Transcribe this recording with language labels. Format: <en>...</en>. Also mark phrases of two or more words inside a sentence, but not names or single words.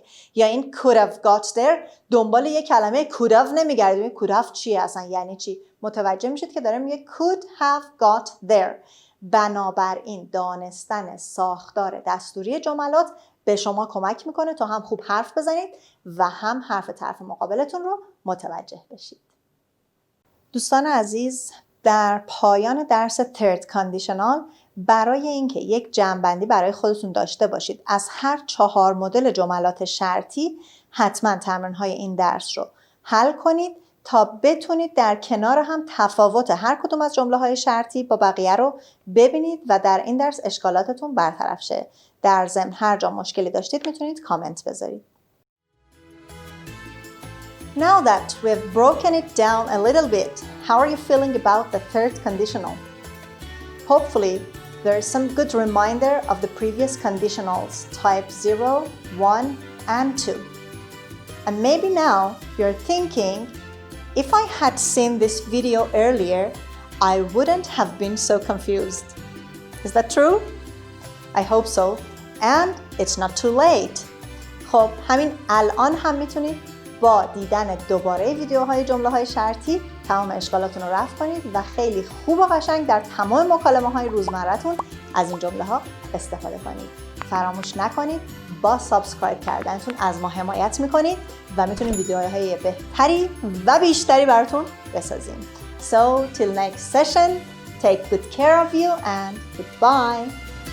<fa>یا این</fa> <en>could have got there</en> <fa>دنبال یه کلمه</fa> <en>could have</en> <fa>نمیگردید.</fa> <en>could have</en> <fa>چیه اصلا، یعنی چی؟ متوجه میشید که داره میگه</fa> <en>could have got there.</en> <fa>بنابراین دانستن ساختار دستوری جملات به شما کمک میکنه تا هم خوب حرف بزنید و هم حرف طرف مقابلتون رو متوجه بشید. دوستان عزیز، در پایان درس</fa> <en>Third Conditional</en> <fa>برای اینکه یک جمع‌بندی برای خودتون داشته باشید از هر 4 مدل جملات شرطی، حتما تمرین‌های این درس رو حل کنید تا بتونید در کنار هم تفاوت هر کدوم از جمله‌های شرطی با بقیه رو ببینید و در این درس اشکالاتتون برطرف شه. در ضمن هر جا مشکلی داشتید میتونید کامنت بذارید.</fa> <en>Now that we've broken it down a little bit, how are you feeling about the third conditional? Hopefully, there is some good reminder of the previous conditionals, type 0, 1, and 2. And maybe now you're thinking, if I had seen this video earlier, I wouldn't have been so confused. Is that true? I hope so. And it's not too late.</en> <fa>خب همین الان هم میتونید با دیدن دوباره ویدیوهای جمله‌های شرطی تمام اشکالاتون رو رفع کنید و خیلی خوب و قشنگ در تمام مکالمه‌های روزمره‌تون از این جمله‌ها استفاده کنید. فراموش نکنید با سابسکرایب کردنتون از ما حمایت میکنید و میتونید ویدیوهای بهتری و بیشتری براتون بسازیم.</fa> <en>So till next session, take good care of you and goodbye.</en>